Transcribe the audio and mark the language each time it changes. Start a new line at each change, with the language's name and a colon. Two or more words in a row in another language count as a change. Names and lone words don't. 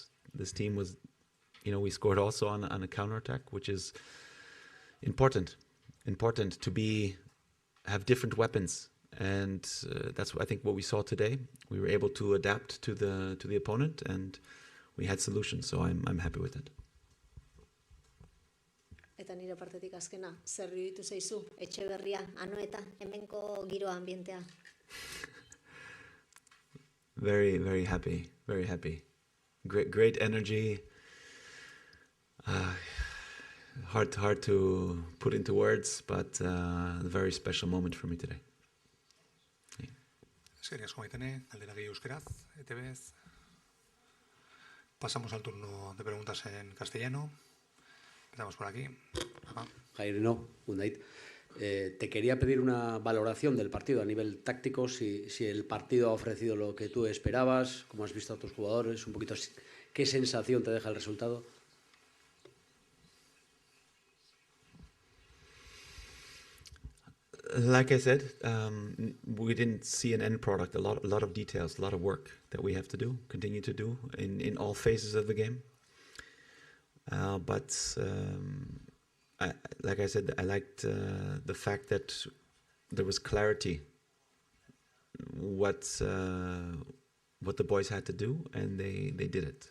English: This team was, we scored also on a counterattack, which is important to have different weapons. And that's, I think, what we saw today. We were able to adapt to the opponent, and we had solutions. So I'm happy with it.
Basque: Eta nire partetik azkena, zer iruditu zaizu etxe berria, Anoeta, hemenko giro ambientea?
English: Very, very happy. Very happy. Great energy. Hard to put into words, but a very special moment for me today.
Basque: Eskerrik asko maitene, galdera gehi euskeraz, ETBz.
Spanish: Pasamos al turno de preguntas en castellano. Empezamos por aquí. Jairino, Undait. Te quería pedir una valoración del partido a nivel táctico, si el partido ha ofrecido lo que tú esperabas, cómo has visto a tus jugadores, un poquito qué sensación te deja el resultado.
English: Like I said, we didn't see an end product. A lot of details, a lot of work that we have to do, continue to do in all phases of the game. Like I said, I liked the fact that there was clarity what the boys had to do, and they did it.